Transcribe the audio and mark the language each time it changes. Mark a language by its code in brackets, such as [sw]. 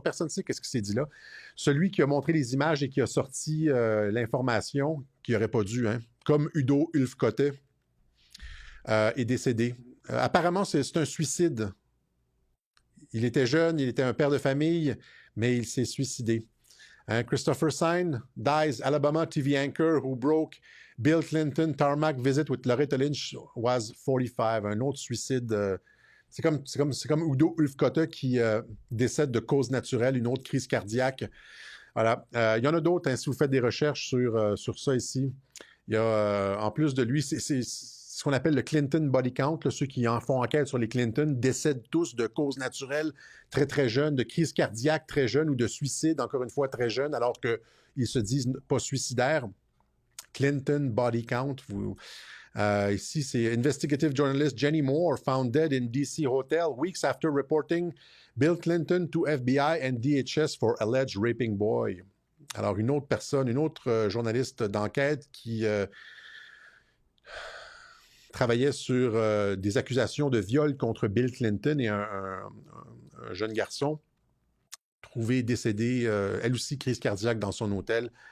[fr] Personne ne sait qu'est-ce qui s'est dit là. Celui qui a montré les images et qui a sorti l'information, qui n'aurait pas dû, hein, comme Udo Ulfkotte, est décédé. Apparemment, c'est un suicide. Il était jeune, il était un père de famille, mais il s'est suicidé. [en] Christopher Sign dies, Alabama TV anchor who broke Bill Clinton tarmac visit with Loretta Lynch was 45. [fr] Un autre suicide. C'est comme Udo Ulfkotte qui décède de cause naturelle, une autre crise cardiaque. Voilà. Il y en a d'autres, hein, si vous faites des recherches sur ça ici. Il y a, en plus de lui, c'est ce qu'on appelle le Clinton body count. Là, ceux qui en font enquête sur les Clinton décèdent tous de causes naturelles très, très jeunes, de crise cardiaque très jeune ou de suicide, encore une fois, très jeune, alors qu'ils se disent pas suicidaires. [en] Clinton body count. [fr] Ici, c'est [en] investigative journalist Jenny Moore found dead in D.C. hotel weeks after reporting Bill Clinton to FBI and DHS for alleged raping boy. [fr] Alors, une autre personne, une autre journaliste d'enquête qui travaillait sur des accusations de viol contre Bill Clinton et un jeune garçon trouvé décédé, elle aussi crise cardiaque dans son hôtel.